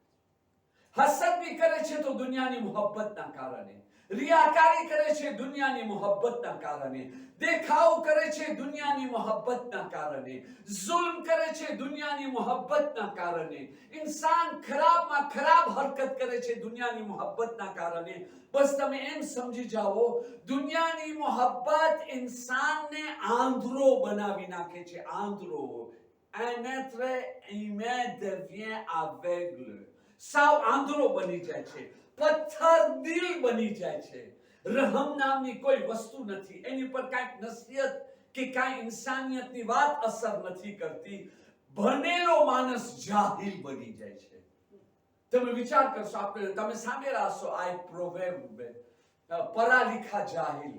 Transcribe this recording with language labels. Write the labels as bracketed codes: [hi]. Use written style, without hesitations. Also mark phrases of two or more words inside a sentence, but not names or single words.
[gu] હસદ બી કરે છે તો દુનિયાની મોહબ્બતના કારણે, રિયાકારી કરે છે દુનિયાની મોહબ્બતના કારણે, દેખાવ કરે છે દુનિયાની મોહબ્બતના કારણે, जुल्म કરે છે દુનિયાની મોહબ્બતના કારણે, ઇન્સાન ખરાબમાં ખરાબ હરકત કરે છે દુનિયાની મોહબ્બતના કારણે. બસ તમે એમ સમજી જાઓ, દુનિયાની મોહબ્બત ઇન્સાનને આંધળો બનાવી નાખે છે. આંધળો. [fr] un être humain devient aveugle. [gu] સાવ આંધળો બની જાય છે, પથ્થર દિલ બની જાય છે. રહમ નામની કોઈ વસ્તુ નથી, એની પર કાંઈક નસીહત કે કાંઈ ઇન્સાનિયતની વાત અસર નથી કરતી. ભણેલો માણસ જાહિલ બની જાય છે. તમે વિચાર કરશો, આપણે તમે સાંભળ્યા હશો આ એક પ્રોવેર્બ, [hi] पढ़ा लिखा जाहिल.